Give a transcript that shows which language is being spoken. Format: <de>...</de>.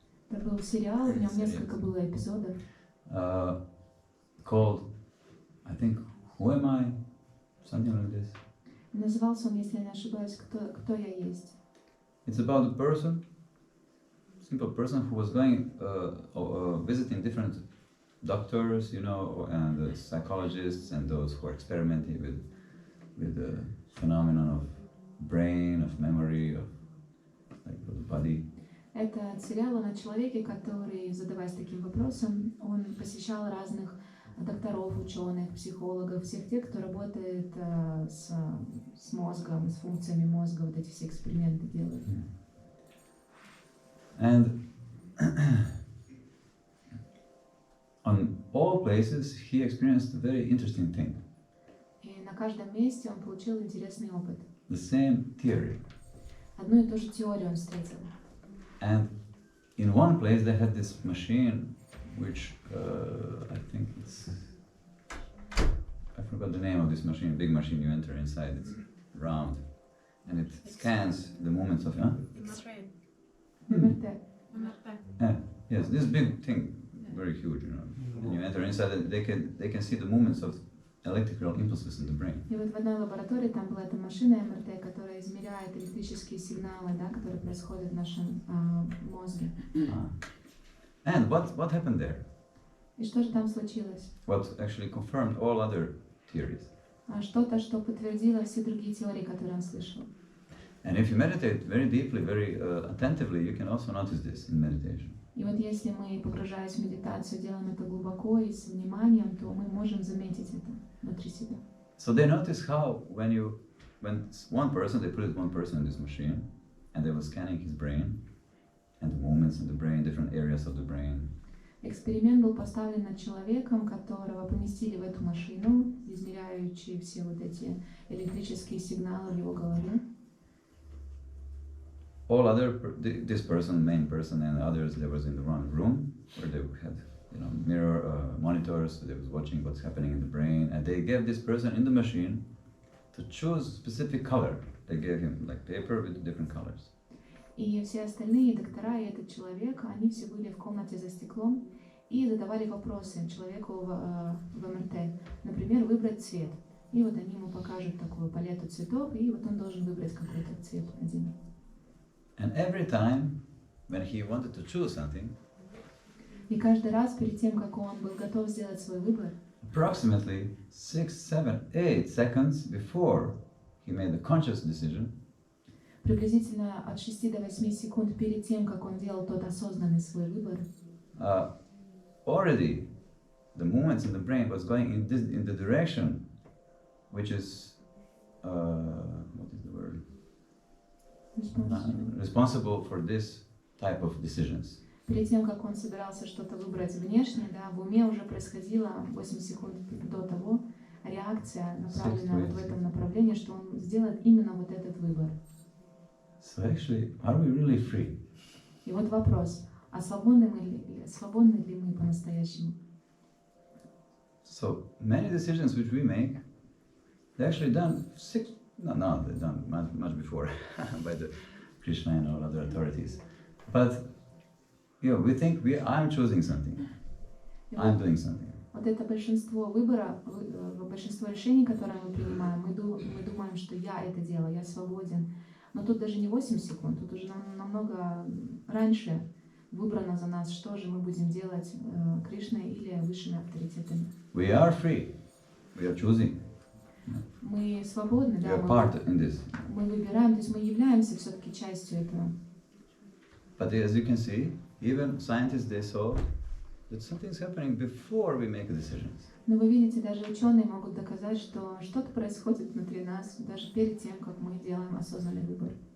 <ru>Это был сериал, в нем несколько было эпизодов.</ru> <en>Called, I think, Who Am I? Something like this.</en> <ru>Назывался он, если я не ошибаюсь, «Кто я есть».</ru> <en>It's about a person, simple person who was going, visiting different doctors, and psychologists and those who are experimenting with the phenomenon of brain, of memory, of the body.</en> <ru>Это сериал о человеке, который, задаваясь таким вопросом, он посещал разных докторов, ученых, психологов, всех тех, кто работает с мозгом, с функциями мозга, вот эти все эксперименты делают.</ru> <en>And on all places he experienced a very interesting thing.</en> <ru>И на каждом месте он получил интересный опыт.</ru> <en>The same theory.</en> <ru>Одну и ту же теорию он встретил.</ru> <en>And in one place they had this machine which I think it's, I forgot the name of this machine, big machine you enter inside, it's round and it scans the movements of, X-ray.</en> <ru>МРТ.</ru> <en>MRT. yes, this big thing, very huge, you know. When you enter inside, they can see the movements of electrical impulses in the brain.</en> <ru>И вот в одной лаборатории там была эта машина МРТ, которая измеряет электрические сигналы, да, которые происходят в нашем мозге.</ru> <en>And what happened there?</en> <ru>И что же там случилось?</ru> <en>What actually confirmed all other theories.</en> <ru>Что-то, что подтвердило все другие теории, которые он слышал.</ru> <en>And if you meditate very deeply, very attentively, you can also notice this in meditation.</en> <ru>И вот если мы, погружаясь в медитацию, делаем это глубоко и с вниманием, то мы можем заметить это внутри себя.</ru> <en>So they notice how when one person, they put one person in this machine, and they were scanning his brain, and the movements in the brain, different areas of the brain.</en> <ru>Эксперимент был поставлен над человеком, которого поместили в эту машину, измеряющие все вот эти электрические сигналы в его голове.</ru> <en>All this person, main person, and others, they was in the one room where they had, mirror monitors. So they was watching what's happening in the brain, and they gave this person in the machine to choose specific color. They gave him like paper with different colors.</en> <ru>И все остальные доктора и этот человек, они все были в комнате за стеклом и задавали вопросы человеку в МРТ. Например, выбрать цвет. И вот они ему покажут такую палету цветов, и вот он должен выбрать какой-то цвет один.</ru> <en>And every time when he wanted to choose something,</en> <ru>и каждый раз перед тем, как он был готов сделать свой выбор,</ru> <en>approximately 6, 7, 8 seconds before he made the conscious decision,</en> <ru>приблизительно от 6 до 8 секунд перед тем, как он делал тот осознанный свой выбор,</ru> <en>already the movements in the brain was going in the direction which is what is the word? Responsible for this type of decisions.</en> <ru>Перед тем, как он собирался что-то выбрать внешне, да, в уме уже происходила 8 секунд до того реакция, направленная вот в этом направлении, что он сделает именно вот этот выбор.</ru> <en>So actually, are we really free?</en> <ru>И вот вопрос, а свободны ли мы по-настоящему?</ru> <en>So many decisions which we make, they're actually done they're done much before by the Krishna and all other authorities. But we think I'm choosing something, I'm doing something.</en> <ru>Вот это большинство выбора, большинство решений, которые мы принимаем, мы думаем, что я это делаю, я свободен. Но тут даже не 8 секунд, тут уже намного раньше выбрано за нас, что же мы будем делать Кришной или высшими авторитетами.</ru> <en>We are free. We are choosing.</en> <ru>Мы свободны, да, мы выбираем, то есть мы являемся все-таки частью этого.</ru> <en>But as you can see, even scientists, they saw that something's happening before we make decisions.</en> <ru>Но вы видите, даже ученые могут доказать, что что-то происходит внутри нас, даже перед тем, как мы делаем осознанный выбор.</ru>